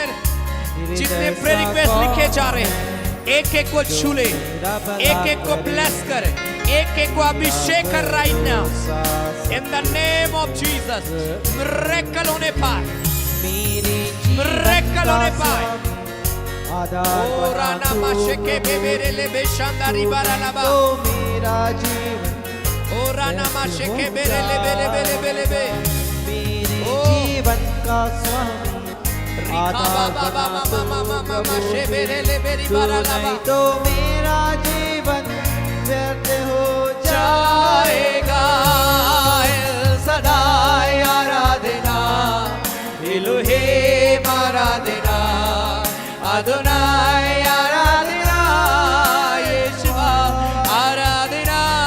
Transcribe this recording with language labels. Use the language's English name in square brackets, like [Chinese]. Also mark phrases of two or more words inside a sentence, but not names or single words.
[Hindi] मेरे जितने जैसा [English] prayer request [Hindi] कौन लिखे जा रहे हैं, एक एक को छू ले, एक एक को ब्लेस कर, एक एक को अभिषेक कर [English] right now in the name of Jesus. [Hindi] मिरेकल होने पाए, मिरेकल होने पाए। ओ राना माशेके बेबेरे ले बेशांदारी बारालाबा, तो मेरा जीवन, ओ राना माशेके बेरे ले बेले बेले बेले बे, मेरे ओ। जीवन का स्वामी आधार बना तो प्रभु। तू नहीं तो मेरा जीवन व्यर्थ हो जाएगा। सदाई आराधना, इलोहेम आराधना, अदोनाई आराधना, यीशुआ आराधना,